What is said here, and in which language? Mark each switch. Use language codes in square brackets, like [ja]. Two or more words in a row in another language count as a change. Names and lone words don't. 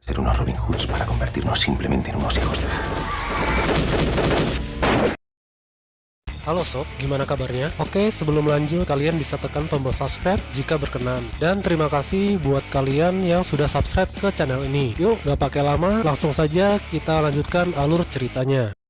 [es] Ser unos Robin Hoods para convertirnos simplemente en unos hijos de... [id] Halo sob, gimana kabarnya? Oke, sebelum lanjut, kalian bisa tekan tombol subscribe jika berkenan. Dan terima kasih buat kalian yang sudah subscribe ke channel ini. Yuk, gak pakai lama, langsung saja kita lanjutkan alur ceritanya.